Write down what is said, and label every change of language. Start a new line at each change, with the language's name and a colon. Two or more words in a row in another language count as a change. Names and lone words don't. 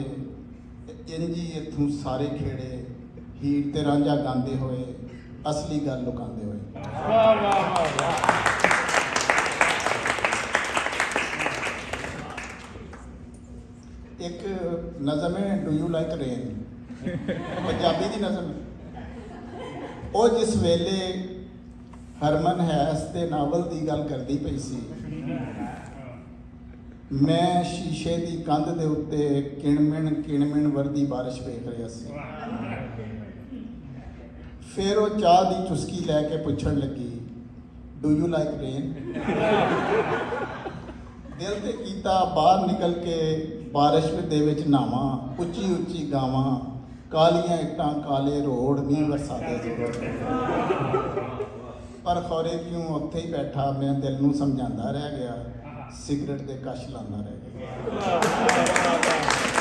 Punjabi: ਇੰਜੀ ਇੱਥੋਂ ਸਾਰੇ ਖੇੜੇ ਹੀਰ ਤੇ ਰਾਂਝਾ ਗਾਂਦੇ ਹੋਏ, ਅਸਲੀ ਗੱਲ ਲੁਕਾਂਦੇ ਹੋਏ।
Hindi: एक नज़म है
English: Do you like rain,
Hindi: पंजाबी की नज़म है।
Punjabi: ਵੋ ਜਿਸ ਵੇਲੇ ਹਰਮਨ ਹੈਸ ਕੇ ਨਾਵਲ ਕੀ ਗੱਲ ਕਰਦੀ ਪਈ ਸੀ, ਮੈਂ ਸ਼ੀਸ਼ੇ ਕੀ ਕੰਧ ਕੇ ਉੱਤੇ ਕਿਣਮਿਣ ਵਰ੍ਹਦੀ ਬਾਰਿਸ਼ ਵੇਖ ਰਿਹਾ ਸੀ। ਫਿਰ ਵੋ ਚਾਹ ਕੀ ਚੁਸਕੀ ਲੈਕੇ ਪੁੱਛਣ ਲੱਗੀ,
English: Do you like rain.
Punjabi: ਦਿਲ ਤੇ ਕੀਤਾ ਬਾਹਰ ਨਿਕਲ ਕੇ ਬਾਰਿਸ਼ ਦੇ ਵਿੱਚ ਨ੍ਹਾਵਾਂ, ਉੱਚੀ ਉੱਚੀ ਗਾਵਾਂ, ਕਾਲੀਆਂ ਇੱਟਾਂ ਕਾਲੇ ਰੋੜ ਨੀ ਬਰਸਾਤੇ ਜ਼ੋਰ। ਪਰ ਖੌਰੇ ਕਿਉਂ ਉੱਥੇ ਹੀ ਬੈਠਾ ਮੈਂ ਦਿਲ ਨੂੰ ਸਮਝਾਂਦਾ ਰਹਿ ਗਿਆ, ਸਿਗਰਟ ਦੇ ਕਸ਼ ਲਾਂਦਾ ਰਹਿ ਗਿਆ।